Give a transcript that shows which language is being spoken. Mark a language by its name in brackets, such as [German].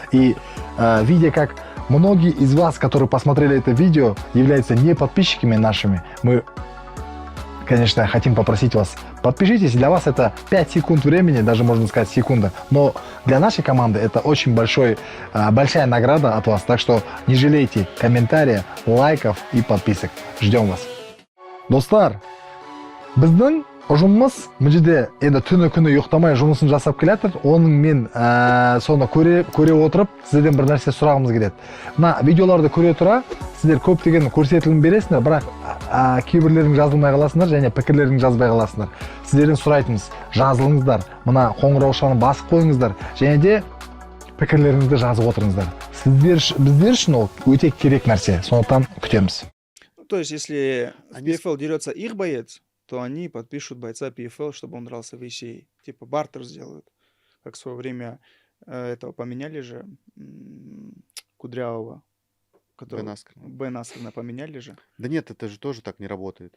[Russian] И видя, как многие из вас, которые посмотрели это видео, являются не подписчиками нашими, мы, конечно, хотим попросить вас, подпишитесь. Для вас это 5 секунд времени, даже можно сказать секунда. Но для нашей команды это очень большая награда от вас. Так что не жалейте комментариев, лайков и подписок. Ждем вас. [Kazakh] Достар, біздің ұжымымыз мына жерде енді түні күні ұйықтамай жұмысын жасап келатыр. Оның мен соны көре отырып сіздерден бір нәрсе сұрағымыз келеді. Мына видеоларды көре тұра сіздер көптеген көрсетілім бересіңдер, бірақ кейбірлерің жазылмай қаласыңдар және пікірлерің жазбай қаласыңдар. Сіздерден сұрайтынымыз, жазылыңыздар, мына қоңыраушаны басып қойыңыздар және де пікірлеріңізді жазып отырыңыздар. Біздер үшін ол өте керек нәрсе. Сондықтан күтеміз. [Russian] То есть, если в Они PFL дерется их боец, то они подпишут бойца PFL, чтобы он дрался в ACA. Типа бартер сделают. Как в свое время этого поменяли же Кудрявого. Бен Аскрена. Бен Аскрена поменяли же. Да нет, это же тоже так не работает.